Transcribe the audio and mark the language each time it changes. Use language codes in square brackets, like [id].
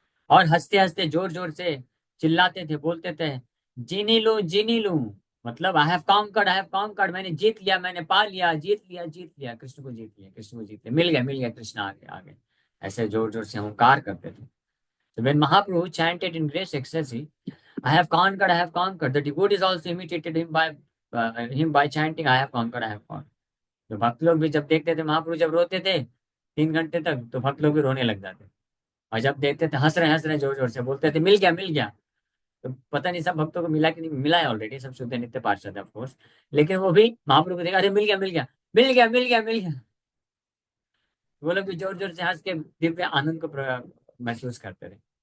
[hi] और हंसते हंसते जोर जोर से चिल्लाते थे, बोलते थे, [bn] जीनी लूं जीनी लूं, [hi] मतलब [en] I have conquered, [hi] मैंने जीत लिया, मैंने पा लिया, जीत लिया कृष्ण को, जीत लिया कृष्ण को, जीत लिया, मिल गया कृष्ण, आगे आगे, ऐसे जोर जोर से हुंकार करते थे। [en] So when Mahaprabhu chanted in great ecstasy, I have conquered, the devotees also imitated him by chanting, I have conquered, I have conquered. [hi] तो भक्त लोग भी जब देखते थे महाप्रभु जब रोते थे 3 घंटे तक, तो भक्त लोग भी रोने लग जाते। और जब देखते थे हंस रहे हैं जोर जोर से, बोलते थे मिल गया, तो पता नहीं सब भक्तों को मिला कि नहीं मिला है, ऑलरेडी सब शुद्ध नित्य पार्षद है ऑफकोर्स, लेकिन वो भी महाप्रभु को देखा, अरे मिल गया, वो लोग भी जोर जोर से हंस के दिव्य आनंद को महसूस करते थे।